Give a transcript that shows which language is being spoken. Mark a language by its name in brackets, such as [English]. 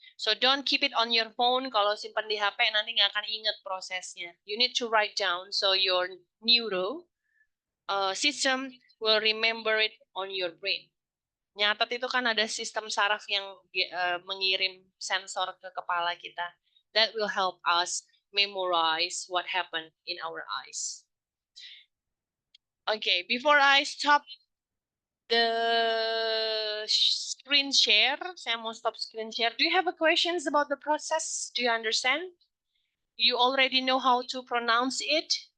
[English] So don't keep it on your phone. [Indonesian] Kalau simpan di HP nanti nggak akan ingat prosesnya. [English] You need to write down so your neuro system will remember it on your brain. [Indonesian] Nyatat itu kan ada sistem saraf yang mengirim sensor ke kepala kita. [English] That will help us memorize what happened in our eyes. Okay, before I stop the screen share, [Indonesian] saya mau stop screen share. [English] Do you have questions about the process? Do you understand? You already know how to pronounce it?